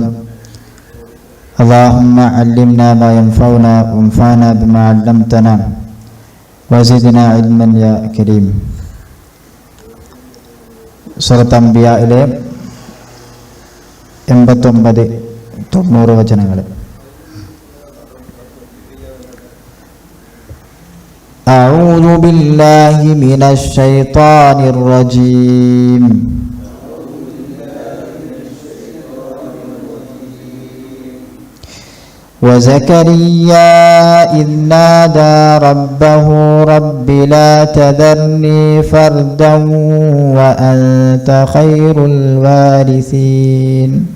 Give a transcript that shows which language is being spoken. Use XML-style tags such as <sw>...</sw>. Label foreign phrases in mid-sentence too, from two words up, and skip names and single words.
<ar>اللهم علمنا ما ينفعنا وانفعنا بما علمتنا وزدنا علما يا كريم.</ar> <ml>സൂറത്ത് അംബിയായിലെ 89-90 വചനങ്ങൾ.</ml> <ar>أعوذ بالله من الشيطان الرجيم. وزكريا إذ نادى ربه رب لا تذرني فردا وأنت خير الوارثين.</ar>